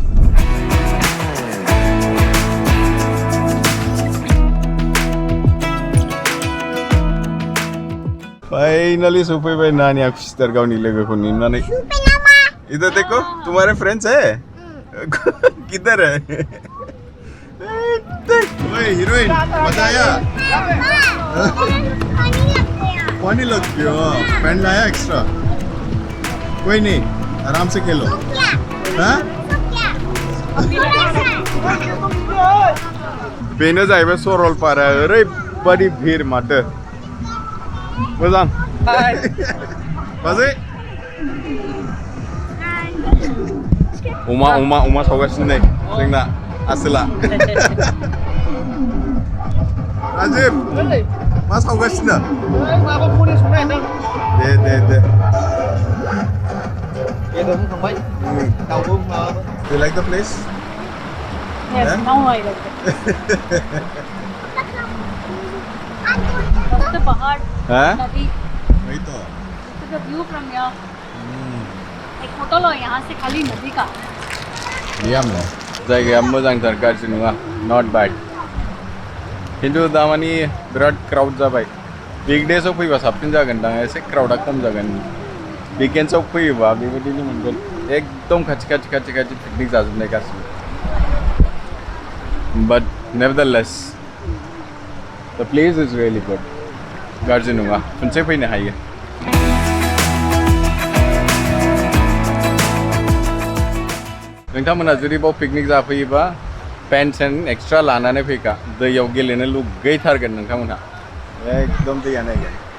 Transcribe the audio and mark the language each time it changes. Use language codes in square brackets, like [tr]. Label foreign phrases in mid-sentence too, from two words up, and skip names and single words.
[brx] फाइनली सफैबाय नानिया खुसिथार गावनि लोगोखौ नुनानै [hi] इधर देखो तुम्हारे फ्रेंड्स है किधर है ओए हीरोइन मजा आया पानी लग गया पेन लाया एक्स्ट्रा कोई नहीं आराम से खेलो हाँ [brx] बेनो जाहैबाय सरलपारा ओरैबादि भिर माथो मोजां बाजै अमा सावगासिनो नै जोंना आसोला राजिब मा सावगासिनो दे [en] Do you like the place? Yes, Yeah? now I like it. First the पहाड़, [hi] हाँ? नदी, वही तो [en] the view from here. [hi] एक फोटो लो यहाँ से खाली नदी का. diam lah [brx] जायगाया मोजांथार गाज्रि नङा [en] not bad [brx] खिन्थु दामानि बिराद क्राउड जाबाय वीकडेसआव फैबा साबसिन जागोन दां एसे क्राउडा खम जागोन वीकेंड्सआव फैयोबा बेबायदिनो मोनगोन एकदम खाथि पिकनिक जाजोबनाय गासिबो [en] but nevertheless the place is really good [brx] गाज्रि नङा खनसे फैनो हायो नोंथांमोना जुदि बाव पिकनिक जाफैयोबा पेन्ट सेन्ट एक्सट्रा लानानै फैखा दैयाव गेलेनो लुगैथारगोन नोंथांमोनहा एकदम दैया नायगोन